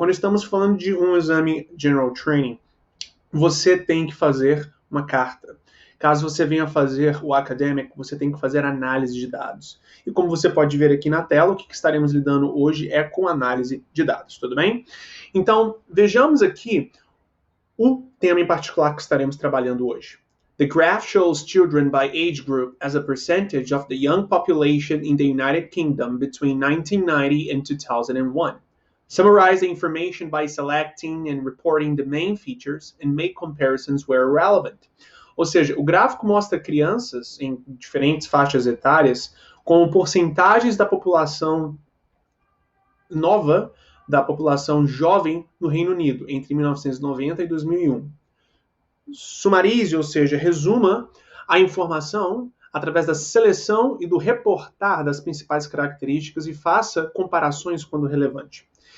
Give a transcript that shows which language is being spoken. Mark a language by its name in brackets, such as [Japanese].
[Portuguese] Quando estamos falando de um exame General Training, você tem que fazer uma carta. Caso você venha fazer o Academic, você tem que fazer análise de dados. E como você pode ver aqui na tela, o que estaremos lidando hoje é com análise de dados, tudo bem? Então, vejamos aqui o tema em particular que estaremos trabalhando hoje. [English] The graph shows children by age group as a percentage of the young population in the United Kingdom between 1990 and 2001. Summarize the information by selecting and reporting the main features and make comparisons where relevant. [Portuguese] Ou seja, o gráfico mostra crianças em diferentes faixas etárias com porcentagens da população nova, da população jovem no Reino Unido, entre 1990 e 2001. Sumarize, ou seja, resuma a informação através da seleção e do reportar das principais características e faça comparações quando relevante.